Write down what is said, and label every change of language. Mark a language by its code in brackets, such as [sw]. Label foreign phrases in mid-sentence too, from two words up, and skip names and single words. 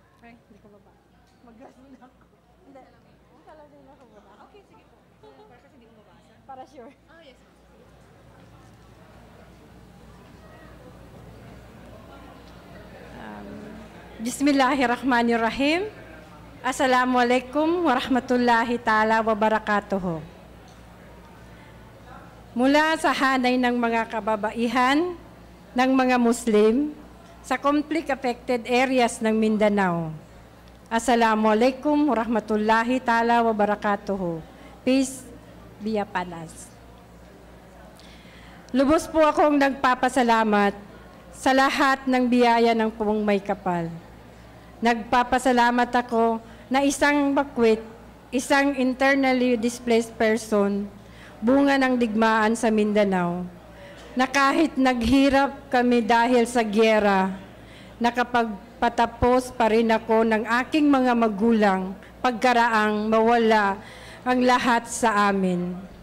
[tl] sorry, hindi ko baba. Mag-gas muna ako. Hindi. Kala din ako baba. Okay, sige po. Para kasi hindi mo mabasa. Para sure. Ah, yes, ma'am. [ar] بسم الله الرحمن الرحيم. السلام عليكم ورحمة الله تعالى وبركاته. [tl] Mula sa hanay ng mga kababaihan ng mga Muslim sa [en] conflict-affected areas [tl] ng Mindanao. [ar] السلام عليكم ورحمة الله تعالى وبركاته. [en] Peace be upon us. [tl] Lubos po akong nagpapasalamat sa lahat ng biyaya ng Pumong May Kapal. Nagpapasalamat ako na isang bakwit, isang [en] internally displaced person, [tl] bunga ng digmaan sa Mindanao, na kahit naghirap kami dahil sa gyera, nakapagpatapos pa rin ako ng aking mga magulang pagkaraang mawala ang lahat sa amin.